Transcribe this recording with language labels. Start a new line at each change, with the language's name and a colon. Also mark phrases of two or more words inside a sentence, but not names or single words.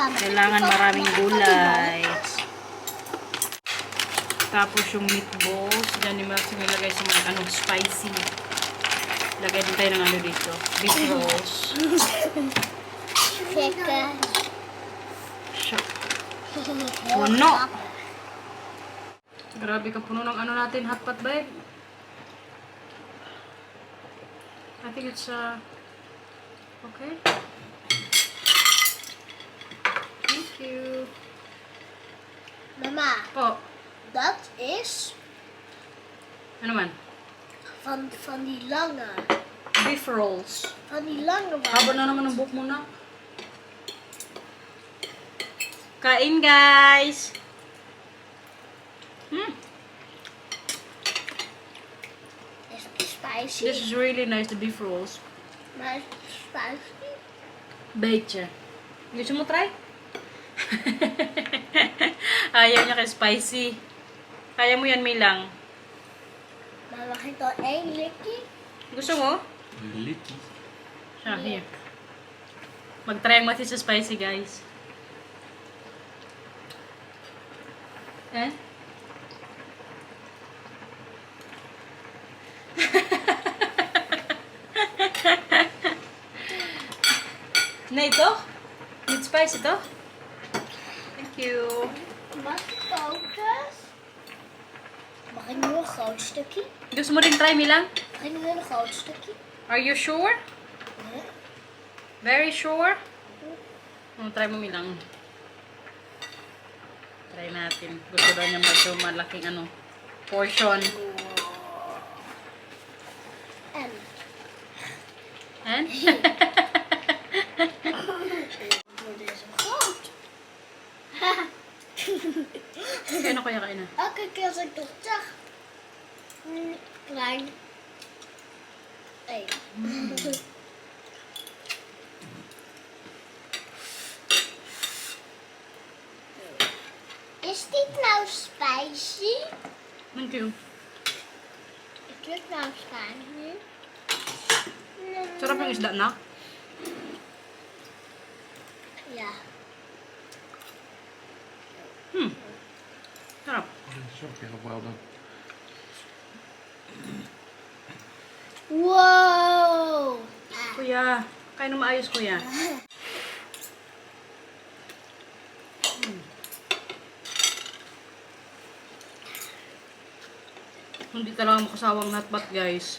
Filipino: Kailangan maraming gulay. Tapos yung meatballs, dyan ni Marcel nilagay sa mga ano, spicy. Lagay din tayo ng ano dito,
English: beef rolls.
Filipino: Chicken. Puno! Grabe ka puno ng ano natin,
English: hotpot babe. I think it's okay. Thank you.
Dutch: Mama,
Filipino: Po,
Dutch: dat is
Filipino: ano man?
Dutch: van die lange.
English: Beef rolls.
Dutch: Van die lange
Filipino: Haba na naman ang buhok mo na. Kain guys!
English: Is spicy. This is really nice, the beef rolls.
Dutch: Maar spicy. Beetje.
Filipino: Gusto mo try? Ayaw niya kay spicy. Kaya mo yan, Milang.
Dutch: Maar mag ik dan 1 likkie?
Filipino: Gusto mo? Licky. Siya, here. Mag-try ang mati sa spicy, guys. Eh? Na ito?
English: With spice ito? Thank you.
Dutch: Mag ik focus? Mag ik nu een groot stukje?
Filipino: Gusto mo rin try, Milang?
Dutch: Mag ik nu een groot stukje?
English: Are you sure?
Dutch: Nee.
English: Very sure? Try mo, Milang.
Filipino: Try natin. Gusto daw niya medyo malaking ano, portion.
Dutch: En?
English: And?
Dutch: Wordt deze groot?
Filipino: Kaya kaya kain na.
Dutch: Elke keer als ik toch zeg, klein. Hey. Is dit nou spicy?
English: Thank you.
Dutch: Is dit nou spicy?
Filipino: Sarap yung isda na.
Dutch: Ja.
Filipino: Sarap.
Dutch: Zo, heel
English: well done. Wow.
Filipino: Kuya, kain na maayos, kuya. Hindi talaga makasawang hotpot, guys.